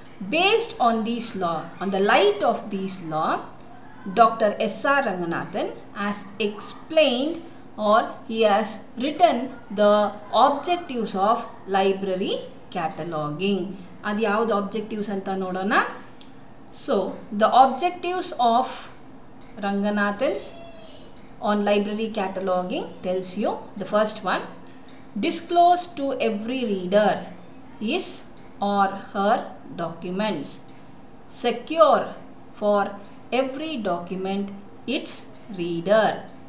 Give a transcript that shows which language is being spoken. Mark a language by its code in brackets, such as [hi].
[en] Based on this law, on the light of this law, Dr. S.R. Ranganathan has explained, or he has written the objectives of library cataloging. [kn] ಅದು ಯಾವುದು objectives ಅಂತ ನೋಡೋಣ. [en] So the objectives of Ranganathan's on library cataloging tells you, the first one, disclose to every reader his or her documents. Secure for every document its reader.